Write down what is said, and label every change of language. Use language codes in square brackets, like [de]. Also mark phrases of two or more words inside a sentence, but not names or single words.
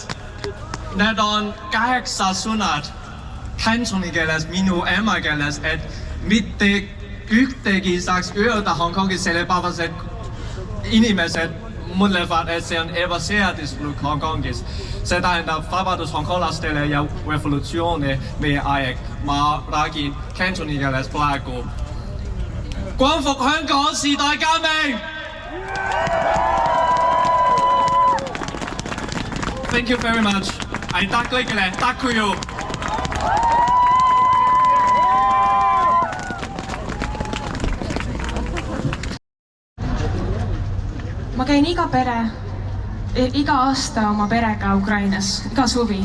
[et] Need on 8 sõnad kantoni keeles, minu emakeeles, et mitte ühtegi saaks öelda Hongkongis, sellepärast, et inimesed mõtlevad, et see on ebaseaduslik Hongkongis. See tähendab vabadus hongkonglastele ja revolutsiooni meie aeg. Ma räägin kantoni keeles praegu. [yue] 光復香港時代革命! [en] Thank you very much. [et] Aitäh kõigile. Täkuju! Ma käin iga aasta oma perega Ukrainas, iga suvi.